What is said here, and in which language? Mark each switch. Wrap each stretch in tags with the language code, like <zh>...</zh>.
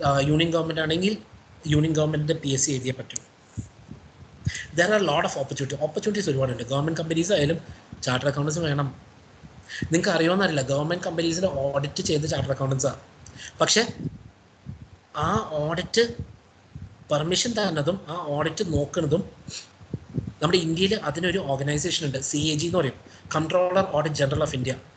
<ml>Union government ആണെങ്കിൽ union ഗവൺമെൻറ്റിൻ്റെ PSC എഴുതിയേ പറ്റും.</ml> <en>There are a lot of opportunities</en> <ml>ഒരുപാടുണ്ട്. ഗവൺമെൻറ് കമ്പനീസ് ആയാലും ചാർട്ടർ അക്കൗണ്ടൻസ് വേണം. നിങ്ങൾക്ക് അറിയുമെന്നറിയില്ല, ഗവൺമെൻറ് കമ്പനീസിൽ ഓഡിറ്റ് ചെയ്ത് ചാർട്ടർ അക്കൗണ്ടൻസാണ്. പക്ഷെ ആ ഓഡിറ്റ് പെർമിഷൻ തരുന്നതും ആ ഓഡിറ്റ് നോക്കുന്നതും നമ്മുടെ ഇന്ത്യയിൽ അതിനൊരു ഓർഗനൈസേഷൻ ഉണ്ട്, CAG എന്ന് പറയും, controller audit general of India.</ml>